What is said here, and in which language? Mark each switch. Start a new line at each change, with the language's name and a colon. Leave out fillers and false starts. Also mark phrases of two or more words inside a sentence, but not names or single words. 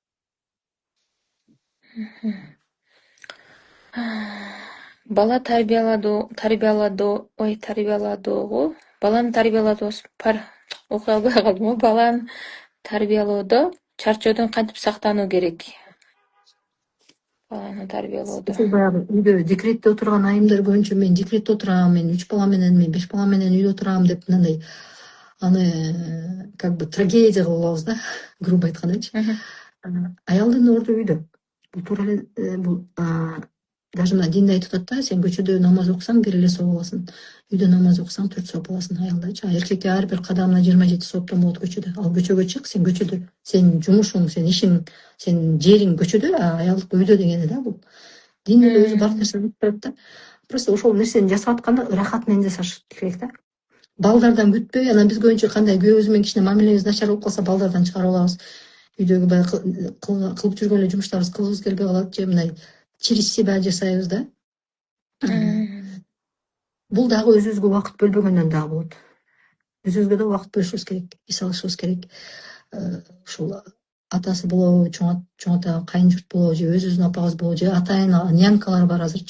Kyrgyz: Бала тарбияладоого, баланы окуй албай калдым. Баланы тарбиялоодо чарчоодон кантип сактануу керек? Баланы тарбиялоодо. Сиз баягы үйдө декретте отурган айымдар боюнча мен декретте отурам, мен 3 бала менен, мен 5 бала менен үйдө отурам деп мындай аны
Russian: как бы
Kyrgyz: трагедия кылып алабыз да, грубо айткандачы. Аялдын орду үйдө. Бул туура эле бул даже мына динде айтып атат да, сен көчөдө намаз окусаң 1 эле сооп аласың. Үйдө намаз окусаң 4 сооп аласың аялдачы. Эркекке ар бир кадамына 27 сооптон болот көчөдө. Ал көчөгө чык, сен көчөдө. Сенин жумушуң, сенин ишиң, сенин жериң көчөдө, а аялдык үйдө дегени да бул. Дин эле өзү бар нерсени айтып берет да. Просто ошол нерсени жасап атканда ырахат менен жасаш керек да. Балдардан күтпөй, анан биз көбүнчө кандай күйөөбүз менен кичине мамилебиз начар болуп калса балдардан чыгарып алабыз. Үйдөгү баягы кылып жүргөн эле жумуштарыбыз кылгыбыз келбей калат же мындай
Russian: через себя
Kyrgyz: жасайбыз да. Бул дагы өзүбүзгө убакыт бөлбөгөндөн дагы болот. Өзүбүзгө да убакыт бөлүшүбүз керек, эс алышыбыз керек. Ушул атасы болобу, чоң ата, кайын журт болобу, же өзүбүздүн апабыз болобу, же атайын нянкалар бар азырчы.